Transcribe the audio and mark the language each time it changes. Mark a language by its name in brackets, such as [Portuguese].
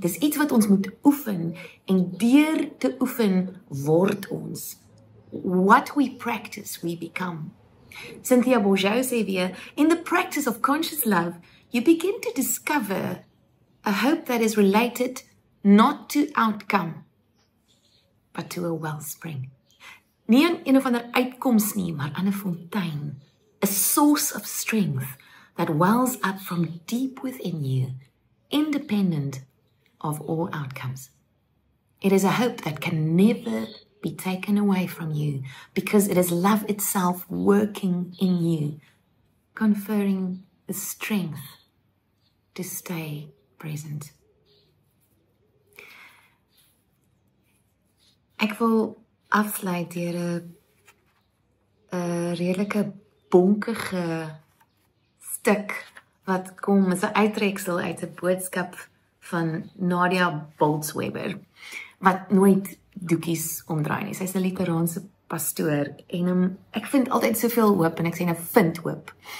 [Afrikaans] Dis iets wat ons moet oefen, en deur te oefen word ons. [English] What we practice, we become. Cynthia Bourgeau [Afrikaans] sê weer, [English] in the practice of conscious love, you begin to discover a hope that is related not to outcome, but to a wellspring. [Afrikaans] Nie aan een of ander uitkoms nie, maar aan 'n fontein. [English] A source of strength that wells up from deep within you, independent of all outcomes. It is a hope that can never be taken away from you, because it is love itself working in you, conferring the strength to stay present. [Afrikaans] Ek wil afsluit deur 'n redelike bonkige stuk wat kom as 'n uittreksel uit 'n boodskap van Nadia Bolz-Weber, wat nooit doekies omdraai nie. Sy is 'n Literaanse pastoor, en ek vind altyd soveel hoop, en ek sê nou vind hoop.